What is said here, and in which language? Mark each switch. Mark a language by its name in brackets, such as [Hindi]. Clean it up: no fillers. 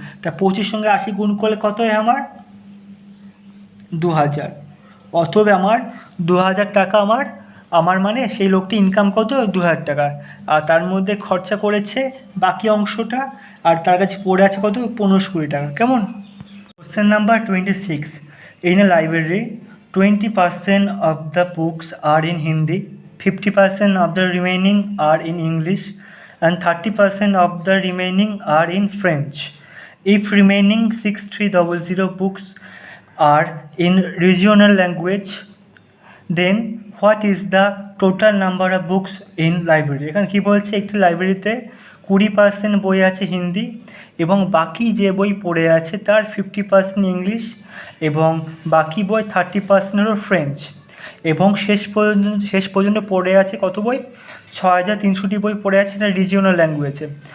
[Bangla] তা 25 সঙ্গে 80 গুণ করলে কত হয় আমার 2000। অতএব আমার 2000 টাকা আমার মানে সেই লোকটি ইনকাম কত 2000 টাকা, আর তার মধ্যে খরচা করেছে বাকি অংশটা, আর তার কাছে পড়ে আছে কত 1520 টাকা। কেমন? [English] Question number 26, in a library 20% of the books are in Hindi, 50% of the remaining are in English, and 30% of the remaining are in French. If remaining 6300 books are in regional language, then what is the total number of books in library? [Bangla] এখানে কী বলছে, একটি লাইব্রেরিতে 20% বই আছে হিন্দি এবং বাকি যে বই পড়ে আছে তার 50% ইংলিশ এবং বাকি বই 30% হলো ফ্রেঞ্চ, এবং শেষ পর্যন্ত পড়ে আছে কত বই 6300টি বই পড়ে আছে না রিজিওনাল ল্যাঙ্গুয়েজে।